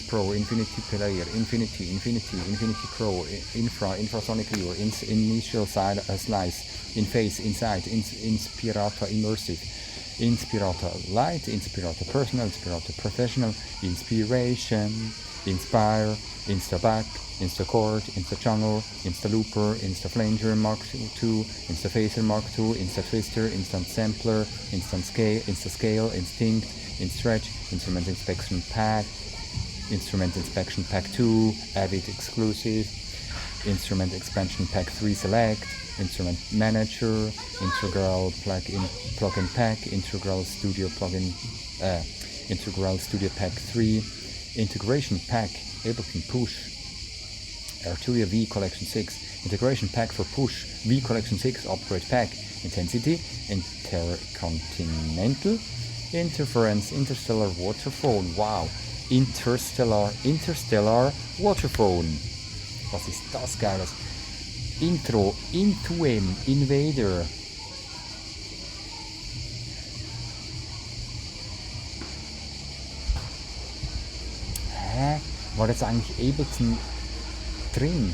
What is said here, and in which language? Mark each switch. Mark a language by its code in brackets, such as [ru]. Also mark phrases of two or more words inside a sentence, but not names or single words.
[de] Pro, Infinity Player, Infinity Pro, Infrasonic Viewer, Initial Slice, In Phase, Inside, Inspirator Immersive, Inspirator Light, Inspirator Personal, Inspirator Professional, Inspiration, Inspire, Instaback, Instachord, Instajungle, Instalooper, Instaflanger Mark II, Instaphaser Mark II, Instatwister, Instant Sampler, Instascale, Instinct, Instretch, Instrument Inspection Pack 2, Avid Exclusive, Instrument Expansion Pack 3 Select, Instrument Manager, Integral Plugin Pack, Integral Studio Pack 3, Integration Pack, Ableton Push, Arturia V Collection 6, Integration Pack for Push, V Collection 6 Upgrade Pack, Intensity, Intercontinental, Interference, Interstellar Waterphone, wow, Interstellar Waterphone, was ist das Geiles? Intro, Intuem, Invader, war jetzt eigentlich Ableton drin?